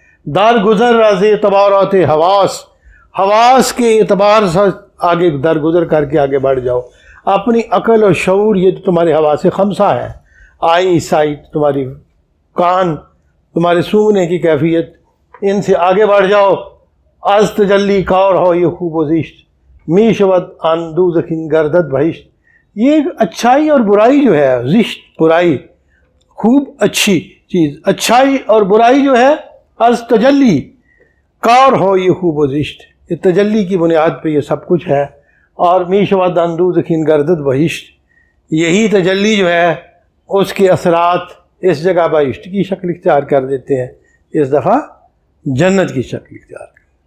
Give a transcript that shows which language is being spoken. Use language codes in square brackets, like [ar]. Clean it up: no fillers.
[fa] دار گزر از اعتبارات حواس، [ur] حواس کے اعتبار سے آگے درگزر کر کے آگے بڑھ جاؤ. اپنی عقل اور شعور، یہ تو تمہارے حواس خمسہ ہے. آئی سائٹ، تمہاری کان، تمہارے سونگنے کی کیفیت، ان سے آگے بڑھ جاؤ. [fa] از تجلی کار ہو یہ خوب و زشت، می شود آن دوزخین گردد بہشت. [ur] یہ اچھائی اور برائی جو ہے، زشت برائی، خوب اچھی چیز، اچھائی اور برائی جو ہے [fa] از تجلی کار ہو یہ خوب و زشت. [ur] یہ تجلی کی بنیاد پہ یہ سب کچھ ہے. اور [fa] می شود آن دوزخین گردد بہشت، [ur] یہی تجلی جو ہے اس کے اثرات اس جگہ بہشت کی شکل اختیار کر دیتے ہیں، اس دفعہ جنت کی شکل اختیار کر.